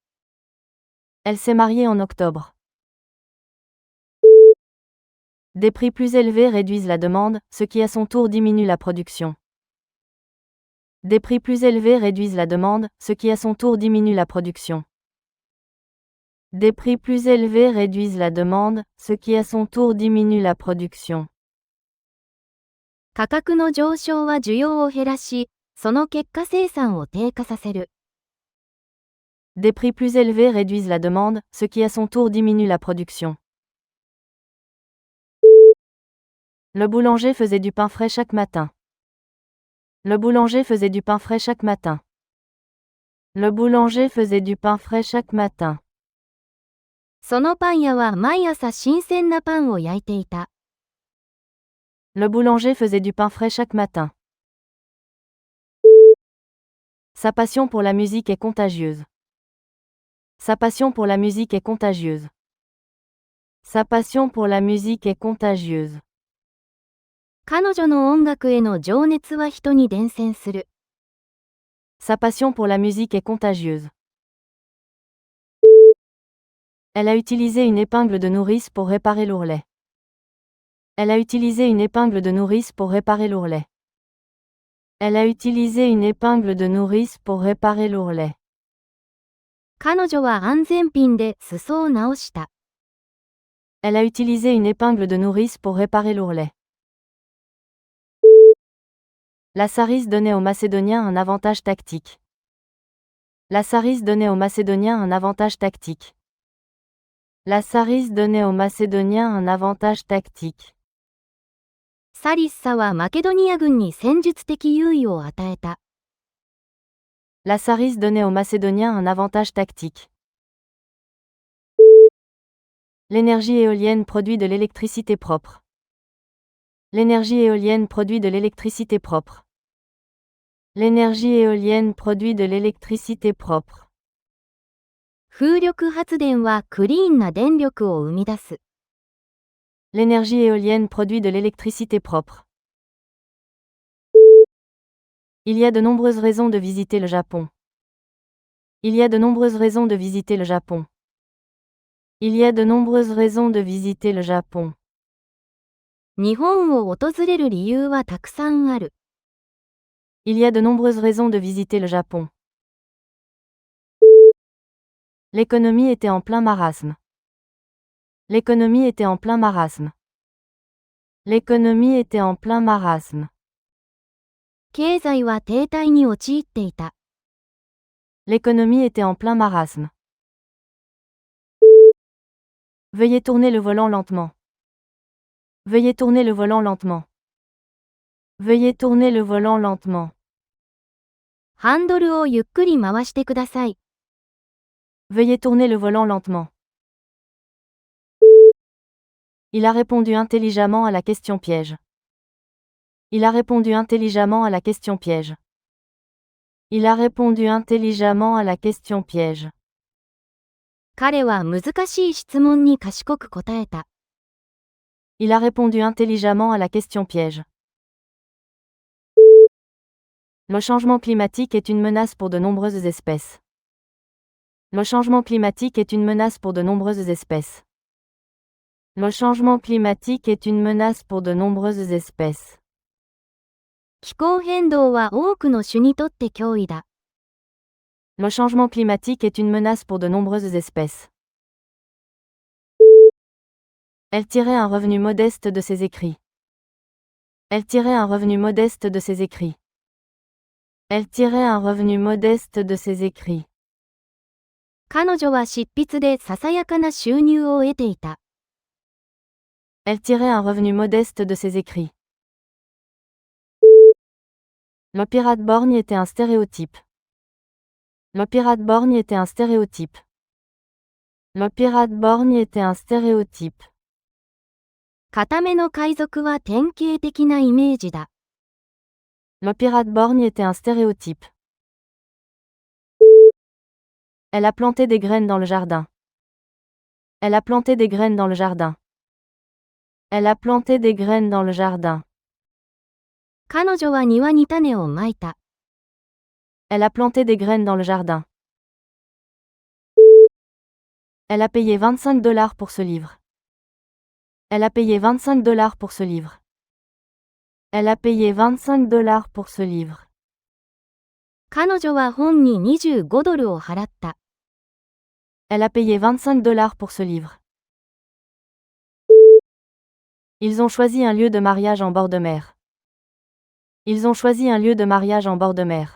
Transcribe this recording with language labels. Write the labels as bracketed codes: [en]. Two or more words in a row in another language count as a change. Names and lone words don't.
[fr] Elle s'est mariée en octobre. Des prix plus élevés réduisent la demande, ce qui à son tour diminue la production. Des prix plus élevés réduisent la demande, ce qui à son tour diminue la production. Des prix plus élevés réduisent la demande, ce qui à son tour diminue la production. [ja] 価格の上昇は需要を減らし、その結果生産を低下させる。 [fr] Des prix plus élevés réduisent la demande, ce qui à son tour diminue la production. Le boulanger faisait du pain frais chaque matin. Le boulanger faisait du pain frais chaque matin. Le boulanger faisait du pain frais chaque matin. [ja] そのパン屋は毎朝新鮮なパンを焼いていた。 [fr] Le boulanger faisait du pain frais chaque matin. Sa passion pour la musique est contagieuse. Sa passion pour la musique est contagieuse. Sa passion pour la musique est contagieuse. [ja] 彼女の音楽への情熱は人に伝染する。 [fr] Sa passion pour la musique est contagieuse. Elle a utilisé une épingle de nourrice pour réparer l'ourlet. Elle a utilisé une épingle de nourrice pour réparer l'ourlet. Elle a utilisé une épingle de nourrice pour réparer l'ourlet. [ja] 彼女は安全ピンで裾を直した。 [fr] Elle a utilisé une épingle de nourrice pour réparer l'ourlet. La Sarrise donnait aux Macédoniens un avantage tactique. La Sarrise donnait aux Macédoniens un avantage tactique. La Sarrise donnait aux Macédoniens un avantage tactique. [ja] サリッサはマケドニア軍に戦術的優位を与えた。 [fr] La Sarrise donnait aux Macédoniens un avantage tactique. L'énergie éolienne produit de l'électricité propre. L'énergie éolienne produit de l'électricité propre. L'énergie éolienne produit de l'électricité propre. [ja] 風力発電はクリーンな電力を生み出す。 [fr] L'énergie éolienne produit de l'électricité propre. Il y a de nombreuses raisons de visiter le Japon. Il y a de nombreuses raisons de visiter le Japon. Il y a de nombreuses raisons de visiter le Japon. [ja] 日本を訪れる理由はたくさんある。 [fr] Il y a de nombreuses raisons de visiter le Japon. L'économie était en plein marasme. L'économie était en plein marasme. L'économie était en plein marasme. [ja] 経済は停滞に陥っていた。 [fr] L'économie était en plein marasme. Veuillez tourner le volant lentement. Veuillez tourner le volant lentement. Veuillez tourner le volant lentement. [ja] ハンドルをゆっくり回してください。 [fr] Veuillez tourner le volant lentement. Il a répondu intelligemment à la question piège. Il a répondu intelligemment à la question piège. Il a répondu intelligemment à la question piège. [ja] 彼は難しい質問に賢く答えた。 [fr] Il a répondu intelligemment à la question piège. Le changement climatique est une menace pour de nombreuses espèces. Le changement climatique est une menace pour de nombreuses espèces. Le changement climatique est une menace pour de nombreuses espèces. [ja] 気候変動は多くの種にとって脅威だ。 [fr] Le changement climatique est une menace pour de nombreuses espèces. Elle tirait un revenu modeste de ses écrits. Elle tirait un revenu modeste de ses écrits. Elle tirait un revenu modeste de ses écrits. [ja] 彼女は執筆でささやかな収入を得ていた。 [fr] Elle tirait un revenu modeste de ses écrits. Le pirate borgne était un stéréotype. Le pirate borgne était un stéréotype. Le pirate borgne était un stéréotype. [ja] 固めの海賊は典型的なイメージだ。 [fr] Le pirate borgne était un stéréotype. Elle a planté des graines dans le jardin. Elle a planté des graines dans le jardin. Elle a planté des graines dans le jardin. [ja] 彼女は庭に種をまいた。 [fr] Elle a planté des graines dans le jardin. Elle a payé $25 pour ce livre. Elle a payé $25 pour ce livre. Elle a payé $25 pour ce livre. [ja] 彼女は本に25ドルを払った。 [fr] Elle a payé $25 pour ce livre. Ils ont choisi un lieu de mariage en bord de mer. Ils ont choisi un lieu de mariage en bord de mer.